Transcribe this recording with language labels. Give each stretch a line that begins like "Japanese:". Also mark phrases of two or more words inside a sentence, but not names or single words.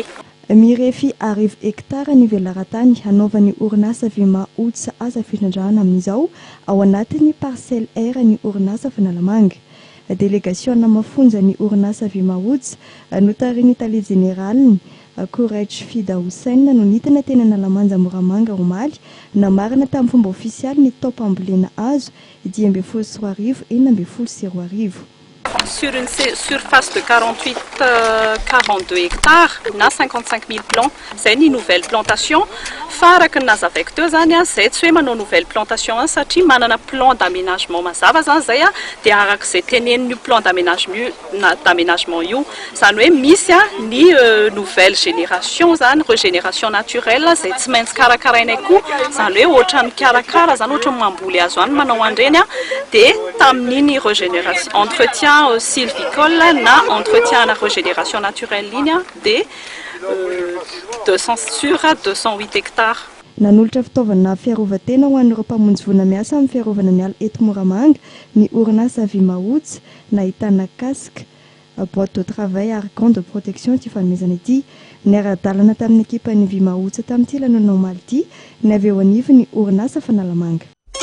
Malagasy: Mirefy 10 hektara ny velaran-tany hanaovan'ny orinasa Vy Maoditra asa fitrandrahana amin'izao ao anatin'ny parcelle R ny orinasa Analamanga. Délégation mafonja ny orinasa Vy Maoditra notarin'ny tale generaliny Courage Fida Hussein no nitana teny Analamanja Moramanga Romaly namarina tamin'ny fomba ofisialy ny taopambolena hazo 10,3 4,0
French: Sur une surface de 42 hectares, na 55 000 plants, c'est une nouvelle plantation.
Malagasy: Faraky nazavaiko teo zany zay tsy hoe manao
French: nouvelle plantation
Malagasy: satria manana
French: plan d'aménagement
Malagasy: mazava zany zay dia arak'izay tenenin'io
French: plan d'aménagement
Malagasy: io zany hoe misy ny
French: nouvelle génération
Malagasy: zany
French: régénération naturelle
Malagasy: zay tsy maintsy karakarainay koa zany hoe ohatrany karakara zany ohatrany mamboly hazo any manao andreny dia tamin'iny
French: régénération entretien sylvicole
Malagasy: na entretien na
French: régénération naturelle
Malagasy: iny dia 208 hectares. Nanolotra fitaovana fiarovan-tena ho an'ireo mpamonjy voana miasa amin'ny fiarovana ny ala eto Moramanga ny orinasa Vy Maoditra nahitana casque,
French: boîte de travail
Malagasy: ary
French: gants de protection
Malagasy: ity fanomezana ity. Ny ara-dalana tamin'ny ekipan'ny Vy Maoditra tamin'ity lanonana omaly ity ny avy eo anivon'ny orinasa Analamanga.